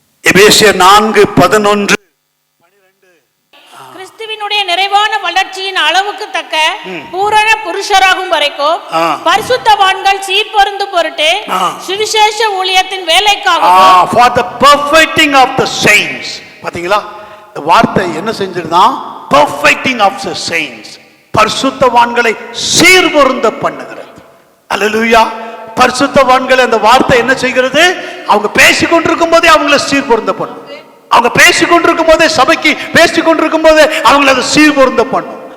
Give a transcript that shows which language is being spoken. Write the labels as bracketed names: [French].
[Tamil] எபேசியர் 4:11. கிறிஸ்துவினுடைய நிறைவான வளர்ச்சியின் அளவுக்கு தக்க பூரண புருஷராகும் வரைக்கும் பரிசுத்தவான்கள் சீர்பொருந்தும் பொருட்டு சுவிசேஷ ஊழியத்தின் வேலைக்காக [English] for the perfecting of the saints. [Tamil] பாத்தீங்களா, இந்த வார்த்தை என்ன செஞ்சிருந்தான்? [English] perfecting of the saints, [Tamil] பரிசுத்தவான்களை சீர்பொருந்த பண்ணுகிறது. அல்லேலூயா. பரிசுத்தவான்களை அந்த வார்த்தை என்ன செய்கிறது? அவங்க பேசிக் கொண்டிருக்கும் போதே அவங்களை சீர்பொருந்த பண்ணும். அவங்க பேசிக் கொண்டிருக்கும் போதே, சபைக்கு பேசிக் கொண்டிருக்கும் போதே அவங்களை அதை சீர்பொருந்த பண்ணும்.